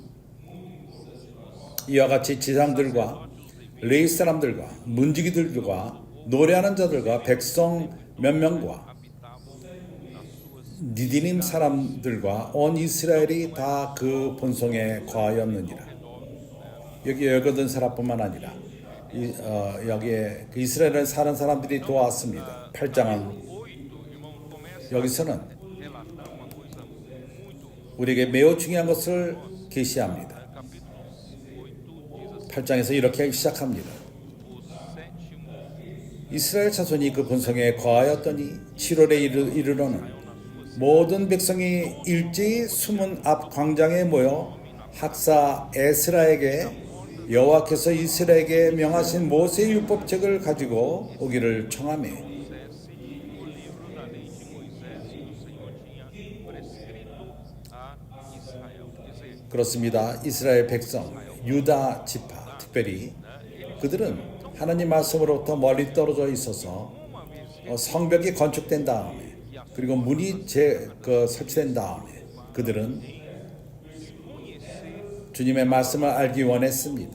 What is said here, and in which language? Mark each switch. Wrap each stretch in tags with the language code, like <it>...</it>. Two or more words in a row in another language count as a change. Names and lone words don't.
<ko>이와 같이 지상들과 레위 사람들과 문지기들과 노래하는 자들과 백성 몇 명과 니디님 사람들과 온 이스라엘이 다 그 본성에 거하였느니라. 여기 열거든 사람뿐만 아니라 여기에 그 이스라엘에 사는 사람들이 도왔습니다. 8장은</ko> <pt>8, irmãos, começa</pt> <ko>여기서는</ko> <pt>a relatar uma coisa muito.</pt> <ko>우리에게 매우 중요한 것을 계시합니다.</ko> <pt>Capítulo 8 diz assim:</pt> <ko>8장에서 이렇게 시작합니다.</ko> <pt>o sétimo</pt> <ko>이스라엘 자손이 그 본성에 거하였더니 7월에 이르러는 모든 백성이 일제히 수문 앞 광장에 모여 학사 에스라에게 여호와께서 이스라엘에게 명하신 모세의 율법책을 가지고 오기를 청하매</ko> <pt>o livro da lei de Moisés que o Senhor tinha prescrito a Israel. Dizer,</pt> <ko>그렇습니다. 이스라엘 백성 유다 지파 특별히 그들은 하나님 말씀으로부터 멀리 떨어져 있어서 성벽이 건축된 다음에 그리고 문이 설치된 다음에 그들은 주님의 말씀을 알기 원했습니다.</ko>